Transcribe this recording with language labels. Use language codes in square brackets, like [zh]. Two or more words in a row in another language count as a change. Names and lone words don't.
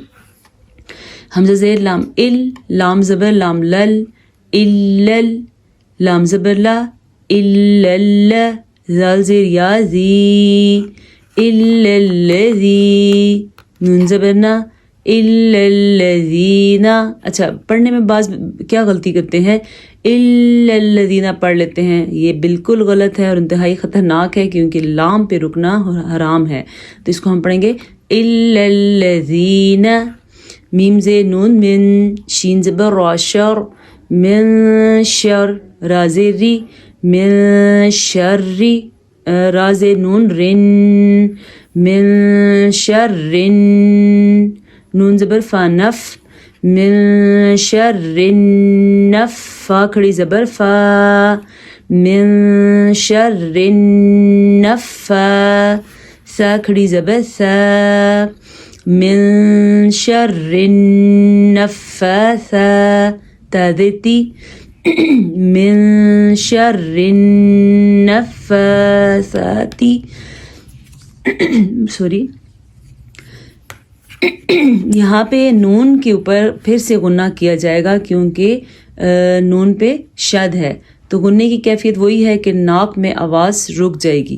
[ur] حمزہ زیر لام ال، لام زبر لام لل، الل، لام زبر لا، الل، ذال زیر یا زی، الذی، نون زبر نا، الذین۔ اچھا، پڑھنے میں بعض کیا غلطی کرتے ہیں، الذین پڑھ لیتے ہیں، یہ بالکل غلط ہے اور انتہائی خطرناک ہے کیونکہ لام پہ رکنا حرام ہے، تو اس کو ہم پڑھیں گے الذین۔ میم زیر نون من، شین زبر را شر، [ar] من شر، [ur] را زیر ری، [ar] من شر، [ur] را زیر نون رن، [ar] من شر، [ur] نون زبر فا نف، [ar] من شر النف، [ur] فا کھڑی زبر فا، [ar] من شر النف، [ur] سا کھڑی زبر سا، [ar] من شر النفاث، [ur] تا دیتی، [ar] من شر [ur] النفاثات، سوری، یہاں پہ نون کے اوپر پھر سے غنہ کیا جائے گا کیونکہ نون پہ شد ہے، تو غنے کی کیفیت وہی ہے کہ ناک میں آواز رک جائے گی۔